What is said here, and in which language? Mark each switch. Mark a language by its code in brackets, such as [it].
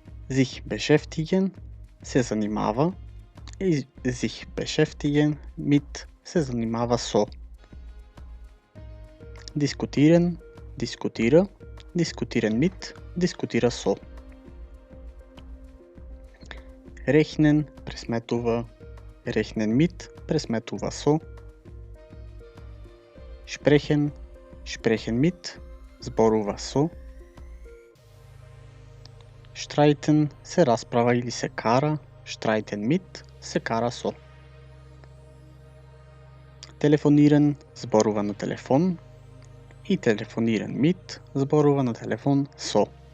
[de] Sich beschäftigen [mk] се занимава и [de] sich beschäftigen mit [mk] се занимава со. [de] Diskutieren [mk] дискутира, [de] diskutieren mit [mk] дискутира со. [de] Rechnen [mk] пресметува, [de] rechnen mit [mk] пресметува со. [de] Sprechen, sprechen mit [mk] зборува со. [de] Streiten [mk] се расправа или се кара, [de] streiten mit [mk] се кара со. [de] Telefonieren [mk] зборува на телефон и [de] telefonieren mit [mk] зборува на телефон со.